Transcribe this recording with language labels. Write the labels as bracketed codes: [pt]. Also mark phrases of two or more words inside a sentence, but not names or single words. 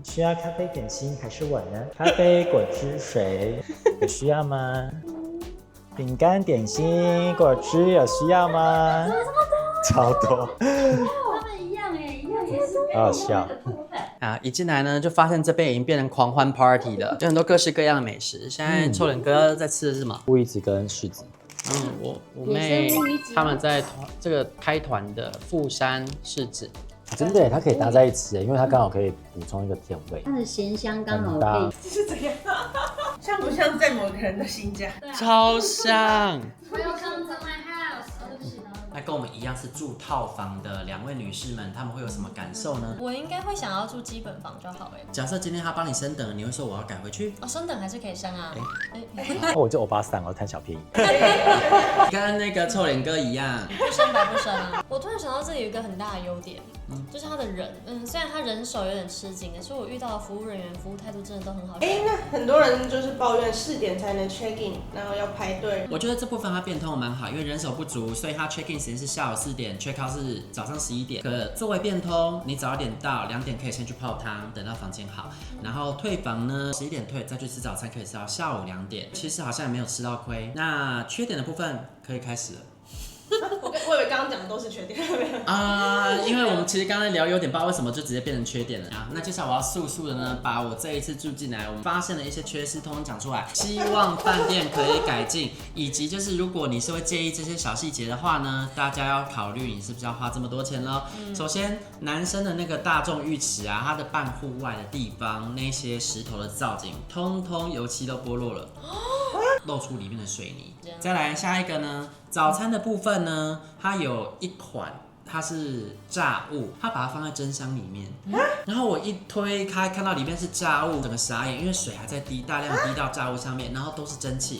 [zh] 需要咖啡點心還是我呢？咖啡、果汁、水，有需要嗎？餅乾、點心、果汁有需要嗎？超多。他們一樣哎，一樣也是。好好笑。啊！一進來呢，就發現這邊已經變成狂歡 party 了，就很多各式各樣的美食。現在臭臉哥在吃的是什麼？烏魚子跟柿子。我妹他們在這個開團的富山柿子。真的耶，它可以搭在一起耶，因為它剛好可以補充一個甜味。它的鹹香剛好可以。這是怎樣？像不像在某個人的新家？超像。 [en] Welcome to my house。 [zh] 那跟我們一樣是住套房的2位女士們，她們會有什麼感受呢？我應該會想要住基本房就好哎。假設今天他幫你升等，你會說我要改回去？升等還是可以升啊。我就歐巴桑，我貪小便宜。跟那個臭臉哥一樣，不升白不升啊。我突然想到這裡有一個很大的優點，就是他的人，雖然他人手有點吃緊，可是我遇到的服務人員服務態度真的都很好。那很多人就是抱怨4點才能 [en] check in， [zh] 然後要排隊。我覺得這部分它變通的蠻好，因為人手不足，所以它 [en] check in [zh] 時間是下午4點 ， [en] check out [zh] 是早上11點。可作為變通，你早一點到，2點可以先去泡湯，等到房間好，然後退房呢11點退，再去吃早餐，可以吃到下午2點。其實好像也沒有吃到虧。那缺點的部分可以開始了。我以為剛剛講的都是缺點。因為我們其實剛才聊優點，不知道為什麼就直接變成缺點了啊。那接下來我要速速的呢，把我這一次住進來，我們發現的一些缺失，通通講出來，希望飯店可以改進，以及就是如果你是會介意這些小細節的話呢，大家要考慮你是不是要花這麼多錢咯。首先，男生的那個大眾浴池啊，它的半戶外的地方，那些石頭的造景，通通油漆都剝落了，露出裡面的水泥。再來下一個呢，早餐的部分呢，它有一款它是炸物，它把它放在蒸箱裡面，然後我一推開看到裡面是炸物，整個傻眼，因為水還在滴，大量滴到炸物上面，然後都是蒸汽。